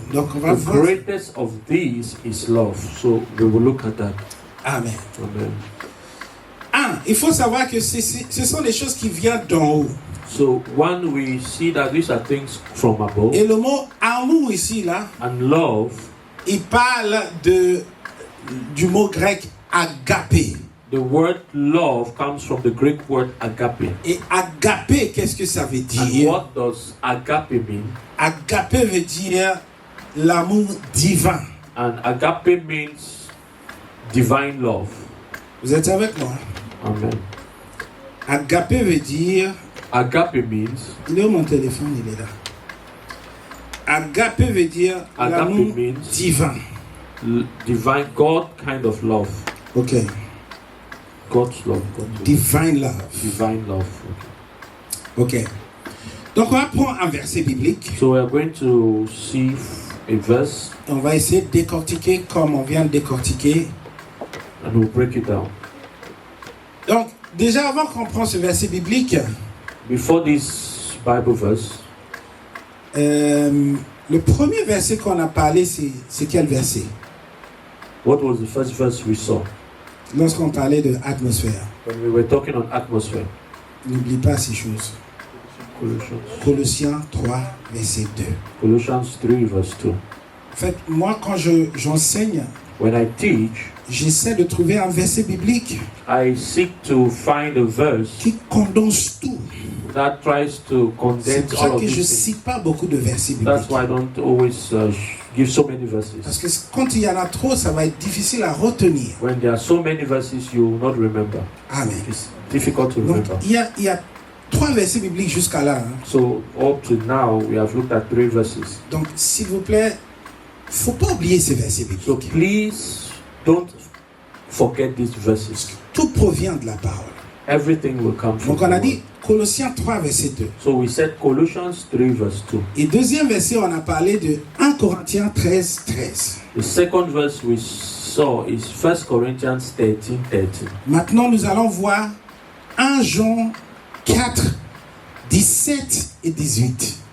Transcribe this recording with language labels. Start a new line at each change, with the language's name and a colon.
French: Donc on va voir.
English: The greatest of these is love. So we will look at that. Amen. Amen.
French: Il faut savoir que ce sont des choses qui viennent d'en haut.
English: So one, we see that these are things from above.
French: Et le mot amour ici, là,
English: and love,
French: il parle du mot grec agapé.
English: The word love comes from the Greek word agape.
French: Et agapé, qu'est-ce que ça veut dire?
English: And what does agape mean?
French: Agapé veut dire l'amour divin.
English: And agape means divine love.
French: Vous êtes avec moi? Amen. Agapé veut dire...
English: Agape means...
French: Il est où mon téléphone? Il est là. Agapé veut dire l'amour divin.
English: Divine, God kind of love. Ok. God's love. Divine love. Divine love. Ok.
French: Donc on va prendre un verset biblique.
English: So we are going to see a verse.
French: On va essayer de décortiquer comme on vient de décortiquer.
English: And we'll break it down.
French: Donc déjà avant qu'on prenne ce verset biblique.
English: Before this Bible verse.
French: Le premier verset qu'on a parlé, c'est quel verset?
English: What was the first verse we saw?
French: Lorsqu'on parlait de atmosphère.
English: When we were talking on atmosphere.
French: N'oublie pas ces choses. Colossiens 3, verset 2.
English: Colossians 3, verse 2.
French: En fait, moi, quand j'enseigne,
English: when I teach,
French: j'essaie de trouver un verset biblique
English: I seek to find a verse
French: qui condense tout.
English: That tries to condense
French: C'est pour ça
English: all of
French: que je ne
English: these
French: cite pas beaucoup de versets bibliques.
English: That's why I don't always give so many verses.
French: Parce que quand il y en a trop, ça va être difficile à retenir.
English: When there are so many verses, you will not remember. Amen. It's difficult to
French: Donc,
English: remember.
French: il y a 3 versets bibliques jusqu'à là. Hein.
English: So up to now, we have looked at 3 verses.
French: Donc, s'il vous plaît, faut pas oublier ces versets bibliques.
English: So please don't forget these verses.
French: Tout provient de la parole.
English: Everything will come from
French: Donc, on a
English: the
French: dit Colossiens 3, verset 2.
English: So we said Colossians 3, verse 2.
French: Et deuxième verset, on a parlé de 1 Corinthiens 13, 13.
English: The second verse we saw is 1 Corinthians 13, 13.
French: Maintenant, nous allons voir 1 Jean 4, 17 et 18.